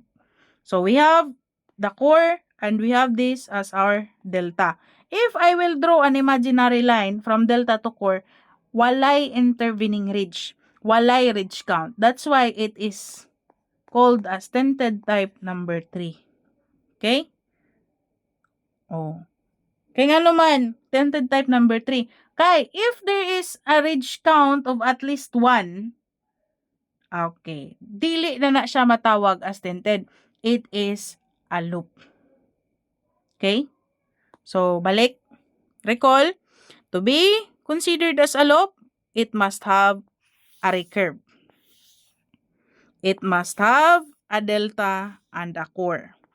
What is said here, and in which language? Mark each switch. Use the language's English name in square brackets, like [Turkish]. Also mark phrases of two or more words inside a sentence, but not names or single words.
[English] So we have the core, and we have this as our delta. If I will draw an imaginary line from delta to core, walay intervening ridge. Walay ridge count. That's why it is called as tented type number 3. Okay? Oh. [Filipino] Kaya nga naman, [English] tented type number 3. Kay, if there is a ridge count of at least 1, [Cebuano] okay, dili na siya matawag [English] as tented. It is a loop. Okay? So, balik. Recall, to be considered as a loop, it must have a recurve. It must have a delta and a core.